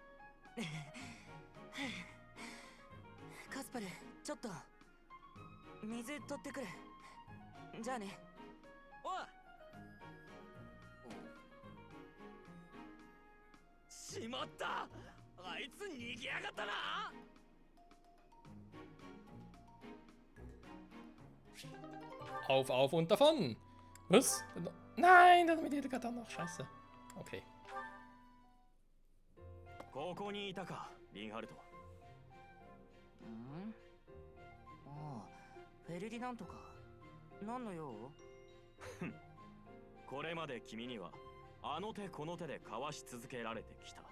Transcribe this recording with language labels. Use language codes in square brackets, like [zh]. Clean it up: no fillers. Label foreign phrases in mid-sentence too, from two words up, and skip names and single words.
[ja] カスパル、ちょっと水取ってくる。じゃあね。おい。しまった、あいつ逃げやがったな。 [de] Auf, auf und davon! Was? Nein, damit jeder gerade noch. Scheiße. Okay. [ja] ここにいたか、リンハルト。ああ、フェルディナントか。何の用？これまで君にはあの手この手でかわし続けられてきた。